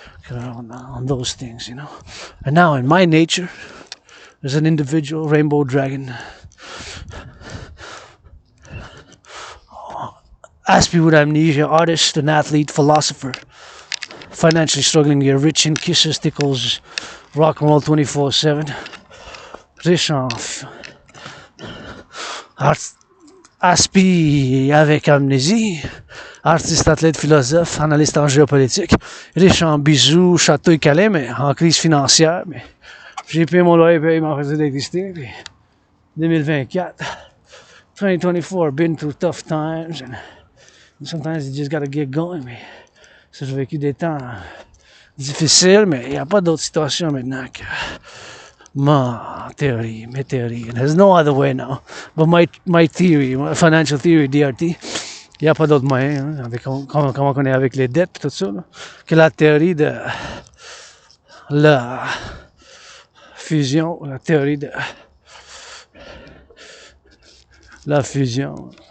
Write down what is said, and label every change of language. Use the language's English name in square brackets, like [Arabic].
[English] On those things, you know. And now, in my nature, there's an individual rainbow dragon. Aspie with amnesia, artist, an athlete, philosopher, financially struggling to get rich in kisses, tickles, rock and roll 24/7. [French] Riche en Aspie avec amnésie, artiste, athlète, philosophe, analyste en géopolitique, riche en bijoux, château et calais, mais en crise financière. Mais j'ai payé mon loyer, payé ma facture d'électricité. [English] Puis 2024, 2024, been through tough times, and sometimes you just gotta get going. [French] Mais ça, j'ai vécu des temps difficiles, mais il n'y a pas d'autre situation maintenant que mes théories. [English] There's no other way now. But my theory, my financial theory, [French] DRT, il n'y a pas d'autre moyen, hein, avec comment on est avec les dettes et tout ça, là, que la théorie de la fusion, la théorie de la fusion.